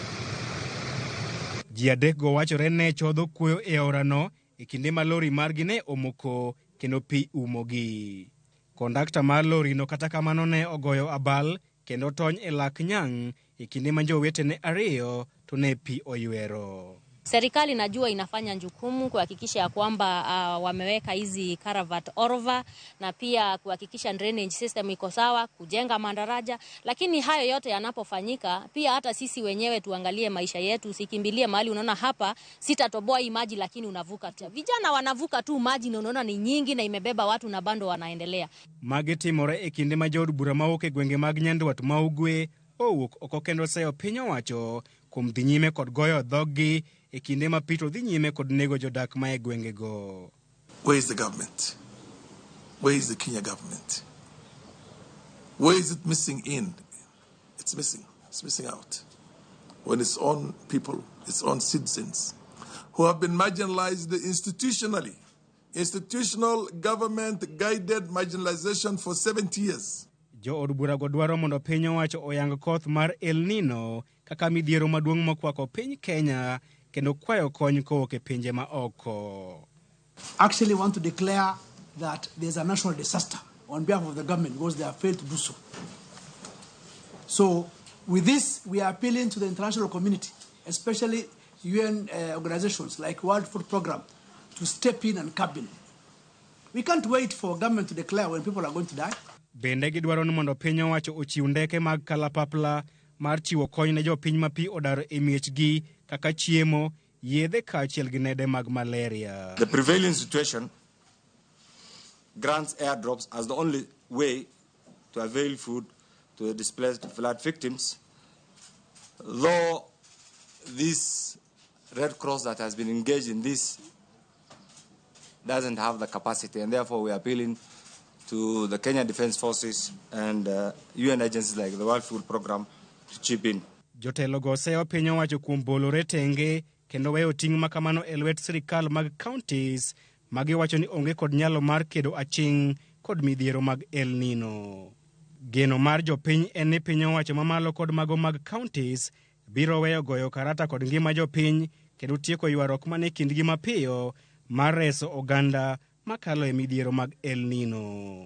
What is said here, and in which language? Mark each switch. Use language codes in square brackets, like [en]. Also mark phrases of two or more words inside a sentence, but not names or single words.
[luo] Ji adek go wachore ne chodho kuoyo e aorano e kinde ma lori margi ne omoko kendo pi umogi. Kondakta mar lori no kata kamano ne ogoyo abal kendo tony e lak nyang' e kinde ma jowetene ariyo to ne pi oywero. [sw] Serikali najua inafanya jukumu kuhakikisha ya kwamba wameweka hizi caravat orva na pia kuhakikisha [en] drainage system [sw] iko sawa, kujenga madaraja, lakini hayo yote yanapofanyika pia hata sisi wenyewe tuangalie maisha yetu, usikimbilie mahali unaona hapa sitatoboa hii maji lakini unavuka tu. Vijana wanavuka tu maji na unaona ni nyingi na imebeba watu na bando wanaendelea. [luo] Magetimore e kinde ma jod bura mawuok e gwenge mag Nyandwat ma Ugwe owuok oko kendo seyo piny owacho kuom dhi nyime kod goyo dhoggi e kinde ma pito dhi nyime kod nego jodak ma e gwengego. [en] Where is the government? Where is the Kenya government? Where is it missing in? It's missing. It's missing out. When its own people, its own citizens, who have been marginalized institutionally. Institutional government-guided marginalization for 70 years. [luo] Jo od bura go dwaro mondo piny owacho oyang koth mar El Nino kaka midhiero maduong' mokwako piny Kenya kendo kwayo kony kowuok e pinje ma oko. [en] Actually want to declare that there's a national disaster on behalf of the government because they have failed to do so. So with this, we are appealing to the international community, especially UN organizations like World Food Programme, to step in and cap in. We can't wait for government to declare when people are going to die. [luo] Bende gidwaro ni mondo piny owacho ochiw ndeke mag kalapapla mar chiwo kony ne jopiny ma pi odar e miechgi kaka chiemo, yedhe kaachiel gi nede mag malaria. [en] The prevailing situation grants airdrops as the only way to avail food to the displaced flood victims, though this Red Cross that has been engaged in this doesn't have the capacity, and therefore we are appealing to the Kenya Defence Forces and UN agencies like the World Food Programme to chip in. [luo] Jotelo go seyo piny owacho kuom bolore tenge kendo weyo ting' makamano e lwet sirikal mag counties magiwacho ni onge kod nyalo mar kedo aching' kod midhiero mag El Nino. Geno mar jopiny en ni piny owacho mamalo kod mago mag counties biro weyo goyo karata kod ngima jopiny kendo tieko ywarruok mane kindgi mapiyo mar reso oganda makalo e midhiero mag El Nino.